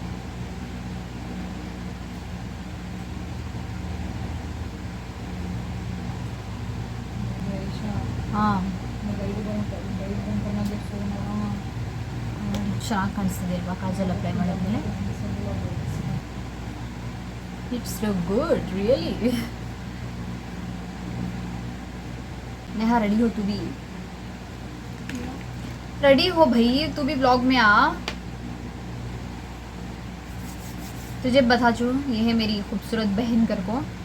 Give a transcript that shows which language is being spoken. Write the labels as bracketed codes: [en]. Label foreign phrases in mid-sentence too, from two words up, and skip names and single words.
[kn] ಹಾಂ, ಚೆನ್ನಾಗಿ ಕಾಣಿಸ್ತಿದೆ ಅಲ್ವಾ ಕಾಜಲ್ ಅಪ್ಲೈ ಮಾಡಿದ್ಮೇಲೆ? [en] its look good really. [hi] नेहा रेडी हो तू भी? रेडी हो भाई, तू भी ब्लॉग में आ. तुझे बता चू, ये है मेरी खूबसूरत बहन कर को.